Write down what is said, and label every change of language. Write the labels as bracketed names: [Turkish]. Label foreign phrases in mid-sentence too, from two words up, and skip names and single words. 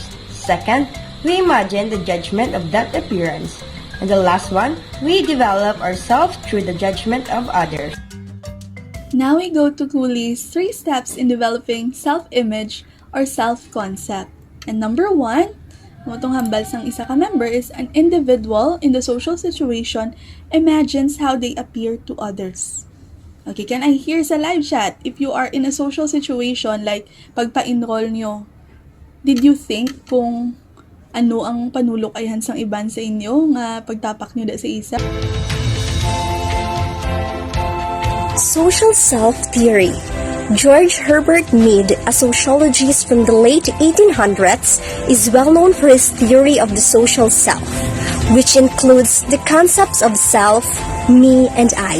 [English] Second, we imagine the judgment of that appearance. And the last one, we develop ourselves through the judgment of others. Now we go to Cooley's 3 steps in developing self-image or self-concept. And number 1, [Hiligaynon] itong hambal sang isa ka [English] member is an individual in the social situation imagines how they appear to others. Okay, can I hear sa live chat, if you are in a social situation like [Hiligaynon] pagpa-enroll nyo, [English] did you think [Hiligaynon] kung ano ang panulok-ayhan sang iban sa inyo nga pagtapak nyo da sa isa? [English] Social self-theory. George Herbert Mead, a sociologist from the late 1800s, is well known for his theory of the social self, which includes the concepts of self, me, and I.